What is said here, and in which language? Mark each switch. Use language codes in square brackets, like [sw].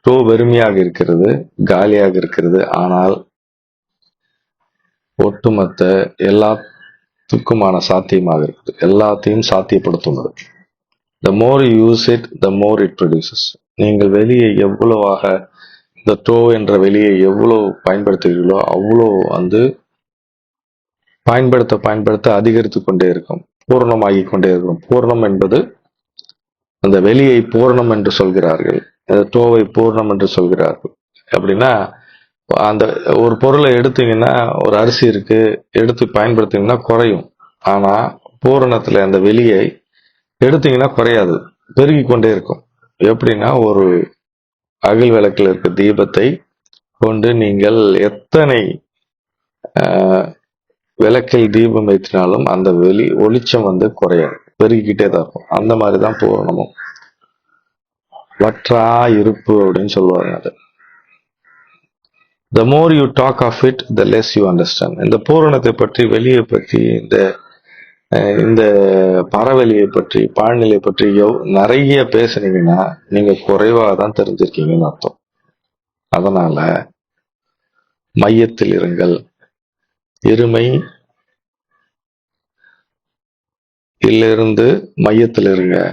[ta] வெறுமையாக இருக்கிறது, காலியாக இருக்கிறது, ஆனால் ஒட்டுமொத்த எல்லாத்துக்குமான சாத்தியமாக இருக்குது, எல்லாத்தையும் சாத்தியப்படுத்தும். [en] The more you use it, the more it produces. [ta] நீங்கள் வெளியே எவ்வளவாக இந்த டோ என்ற வெளியை எவ்வளவு பயன்படுத்துகிறீர்களோ அவ்வளோ பயன்படுத்த அதிகரித்து கொண்டே இருக்கும், பூர்ணமாகி கொண்டே இருக்கும். பூர்ணம் என்பது அந்த வெளியை பூர்ணம் என்று சொல்கிறார்கள், டோவை பூர்ணம் என்று சொல்கிறார்கள். அப்படின்னா அந்த ஒரு பொருளை எடுத்தீங்கன்னா, ஒரு அரிசி இருக்கு, எடுத்து பயன்படுத்திங்கன்னா குறையும். ஆனா பூரணத்துல அந்த வெளியை எடுத்தீங்கன்னா குறையாது, பெருகி கொண்டே இருக்கும். எப்படின்னா, ஒரு அகல் விளக்கில் இருக்க தீபத்தை கொண்டு நீங்கள் எத்தனை விளக்கில் தீபம் ஏற்றினாலும் அந்த ஒளிச்சம் குறையாது, பெருகிக்கிட்டே தான் இருக்கும். அந்த மாதிரிதான் பூரணமும். வற்றா இருப்பு அப்படின்னு சொல்லுவாங்க அது. [en] The more you talk of it, the less you understand. [ta] இந்த பூரணத்தை பற்றி, வெளியை பற்றி, இந்த பறவெளியை பற்றி, பாழ்நிலை பற்றி நிறைய பேசுனீங்கன்னா நீங்க குறைவா தான் தெரிஞ்சிருக்கீங்கன்னு அர்த்தம். அதனால மையத்தில் இருங்கள். இருமை இருந்து மையத்தில் இருங்க.